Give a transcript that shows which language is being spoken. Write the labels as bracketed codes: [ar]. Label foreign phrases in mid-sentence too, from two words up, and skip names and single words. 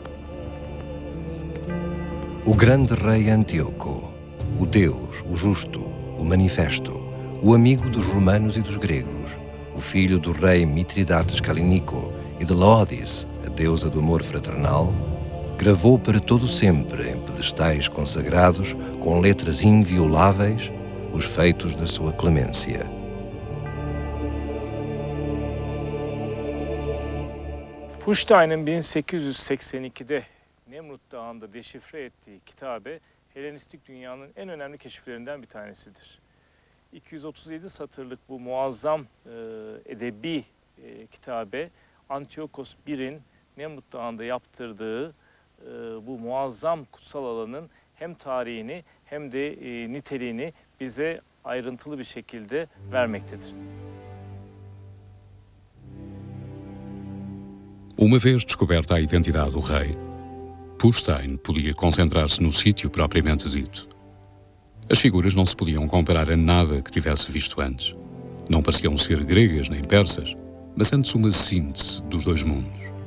[pt] O grande rei Antíoco, o Deus, o justo, o manifesto, o amigo dos romanos e dos gregos, o filho do rei Mitridates Calínico e de Laodice, a deusa do amor fraternal, gravou para todo sempre em pedestais consagrados com letras invioláveis os feitos da sua clemência. [tr] Pushtine'in 1882'de Nemrut Dağı'nda deşifre ettiği kitabe Helenistik dünyanın en önemli keşiflerinden bir tanesidir. 237 satırlık bu muazzam edebi kitabe Antiochos I'nin Nemrut Dağı'nda yaptırdığı bu muazzam kutsal alanın hem tarihini hem de niteliğini bize ayrıntılı bir şekilde vermektedir. [pt] Uma vez descoberta a identidade do rei, Pustine podia concentrar-se no sítio propriamente dito. As figuras não se podiam comparar a nada que tivesse visto antes. Não pareciam ser gregas nem persas, mas antes uma síntese dos dois mundos.